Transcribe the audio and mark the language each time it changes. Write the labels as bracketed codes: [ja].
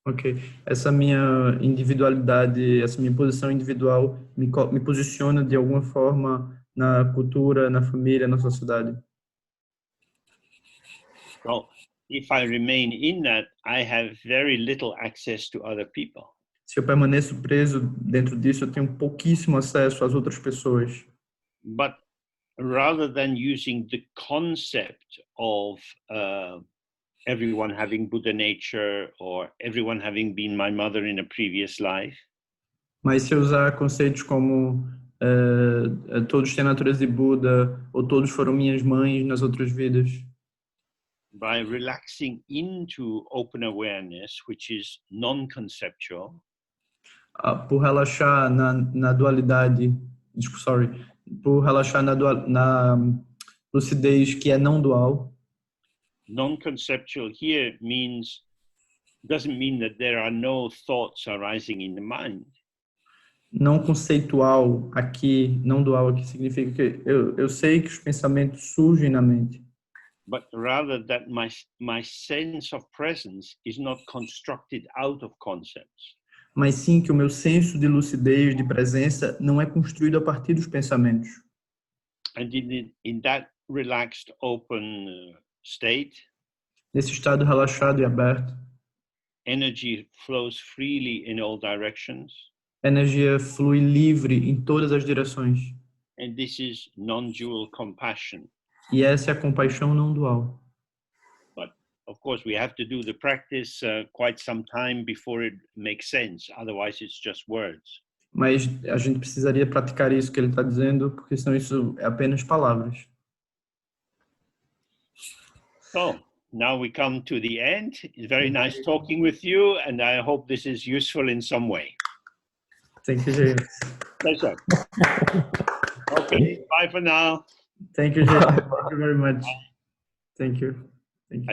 [pt] Ok, essa minha individualidade, essa minha posição individual me posiciona de alguma forma na cultura, na família, na sociedade. [en] So if I remain in that, I have very little access to other people. [pt] Se eu permaneço preso dentro disso, eu tenho pouquíssimo acesso às outras pessoas. [en] But rather than using the concept of everyone having Buddha nature or everyone having been my mother in a previous life, [pt] Mas se eu usar conceitos como todos têm a natureza de Buda ou todos foram minhas mães nas outras vidas, [en] by relaxing into open awareness, which is non-conceptual, [pt] por relaxar na dualidade, por relaxar na lucidez que é não dual. [en] Non-conceptual here doesn't mean that there are no thoughts arising in the mind. [pt] Não conceitual aqui, não dual aqui significa que eu sei que os pensamentos surgem na mente. [en] But rather that my sense of presence is not constructed out of concepts. [pt] Mas sim que o meu senso de lucidez, de presença, não é construído a partir dos pensamentos. [en] And in that relaxed, open state, [pt] Nesse estado relaxado e aberto, [en] energy flows freely in all directions. [pt] a energia flui livre em todas as direções. [en] And this is non-dual compassion. [pt] E essa é a compaixão não dual. [en] But of course, we have to do the practice quite some time before it makes sense. Otherwise, it's just words. [pt] Mas a gente precisaria praticar isso que ele está dizendo, porque senão isso é apenas palavras. [en] So now we come to the end. It's very nice talking with you, and I hope this is useful in some way. Thank you, James. Pleasure. Okay, bye for now. Thank you, James. Thank you very much. Thank you. Thank you.